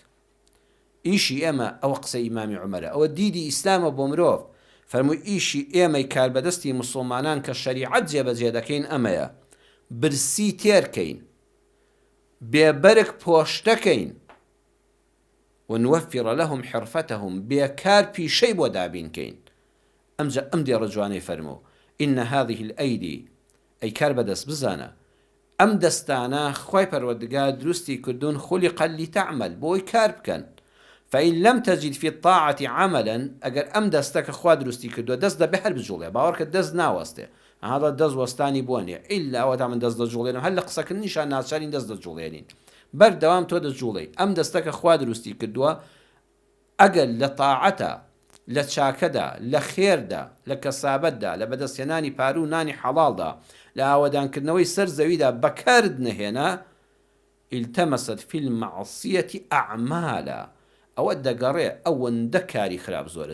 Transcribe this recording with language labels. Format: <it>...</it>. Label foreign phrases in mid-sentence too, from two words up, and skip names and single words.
<ckb>ئیشی ئێمە ئەوە قسە ئیمامی عومەرە ئەوە دیدی ئیسلامە بۆ مرۆڤ فەرمووی ئیشی ئێمەی کاربەدەستی مسلمانان کە شەریعەت جێبەجێ دەکەین ئەمەیە، برسی تێرکەین، بێبەرک پۆشتەکەین،</ckb> <ar>ونوفر لهم حرفتهم</ar> <ckb>بێکار پیشەی بۆ دابینکەین. ئەمجا ئەم دێڕە جوانەی فەرموو</ckb> <ar>إن هذه الأيدي</ar> <ckb>ئەی کاربەدەست بزانە ئەم دەستانە خوای پەروەردگار دروستی کردوون</ckb> <ar>خلقت لتعمل</ar> <ckb>بۆی کار بکەن،</ckb> <ar>فإن لم تجد في الطاعة عملا</ar> <ckb>ئەگەر ئەم دەستەکە خوا دروستی کردووە دەست دەبێ هەر بجوڵێ، باوەڕکە دەست ناوەستێ، هەڵە دەست وەستانی بۆ نییە ئیلا ئەوەدا من دەست دەجوڵێنم، هەر لە قسەکردنیشان ناچارین دەست دەجوڵێنین، بەردەوام تۆ دەجوڵێ. ئەم دەستەکە خوا دروستی کردووە ئەگەر لە تاعەتە، لە چاکەدا، لە خێردا، لە کەسابەتدا، لە بەدەستهێنانی پارە و نانی حەڵاڵدا، لە ئاوەدانکردنەوەی سەر زەویدا بەکارت نەهێنا،</ckb> <ar>التەمەست فی المەعصیەة ئەعمالا،</ar> <ckb>ئەوە دەگەڕێ ئەوەندە کاری خراپ زۆرە.</ckb>